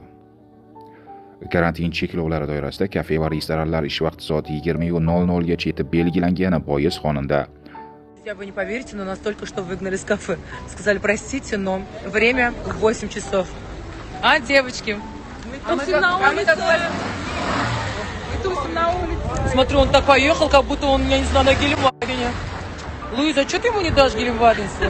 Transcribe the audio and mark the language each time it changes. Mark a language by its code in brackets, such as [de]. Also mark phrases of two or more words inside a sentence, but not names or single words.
[uz] Karantin cheklovlari doirasida kafe va restoranlar ish vaqti soat 20:00 gacha etib belgilangani bois xonanda [ru] Вы не поверите, но нас только что выгнали с кафе. Сказали, простите, но время в 8 часов. А, девочки? Мы тусим на улице. Смотрю, он так поехал, как будто он, я не знаю, на Гелендвагене. Луиза, что ты ему не дашь Гелендвагенство?